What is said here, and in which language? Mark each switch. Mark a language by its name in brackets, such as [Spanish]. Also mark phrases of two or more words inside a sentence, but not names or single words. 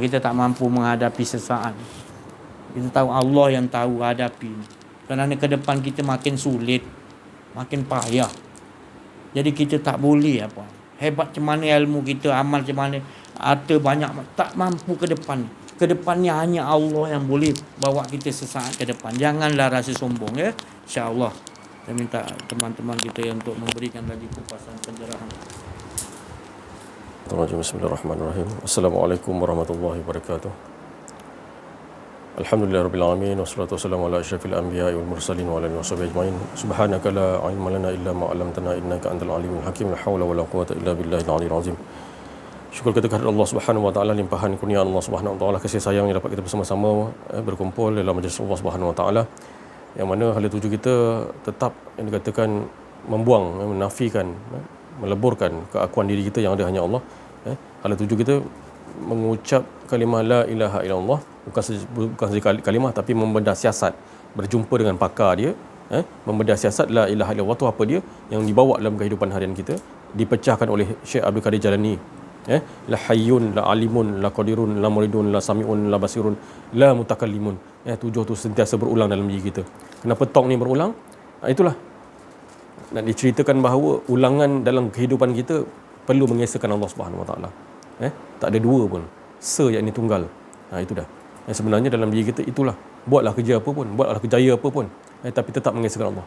[Malay] Kita tak mampu menghadapi sesaat. Kita tahu Allah yang tahu hadapi. Kerana ke depan kita makin sulit, makin payah. Jadi kita tak boleh hebat macam mana ilmu kita, amal macam mana, harta banyak, tak mampu ke depan. Kedepannya hanya Allah yang boleh bawa kita sesaat ke depan. Janganlah rasa sombong, ya. InsyaAllah. Saya minta teman-teman kita untuk memberikan lagi kupasan pencerahan. [Arabic] بسم الله الرحمن الرحيم. السلام عليكم ورحمة الله وبركاته. الحمد لله رب العالمين والصلاة والسلام على أشرف الأنبياء والمرسلين وعلى آله وصحبه أجمعين. سبحانك لا علم لنا إلا ما علمتنا إنك أنت العليم الحكيم. لا حول ولا قوة إلا بالله العلي العظيم. [Malay] Syukur kita kepada Allah [Arabic] سبحانه وتعالى, [Malay] limpahan kurnia Allah [Arabic] سبحانه وتعالى, [Malay] kasih sayang yang dapat kita bersama-sama berkumpul dalam majlis Allah [Arabic] سبحانه وتعالى, [Malay] yang mana hala tuju kita tetap yang dikatakan membuang, menafikan, meleburkan keakuan diri kita yang ada hanya Allah. Hala tuju kita mengucap kalimah [Arabic] لا إله إلا الله, [Malay] bukan saja kalimah tapi membedah siasat, berjumpa dengan pakar dia, membedah siasat [Arabic] لا إله إلا الله [Malay] tu apa dia yang dibawa dalam kehidupan harian kita, dipecahkan oleh Syekh Abdul Qadir Jalani. [Arabic] لا حي، لا عالم، لا قادر، لا مريد، لا سميع، لا بصير، لا متكلم. [Malay] Tujuh tu sentiasa berulang dalam diri kita. Kenapa tong ni berulang? Itulah nak diceritakan bahawa ulangan dalam kehidupan kita perlu mengesahkan Allah [Arabic] سبحانه وتعالى. [Malay] Tak ada dua pun. Yakni tunggal. Itu dah. Sebenarnya dalam diri kita itulah. Buatlah kerja apa pun, buatlah kerjaya apa pun, tapi tetap mengesahkan Allah.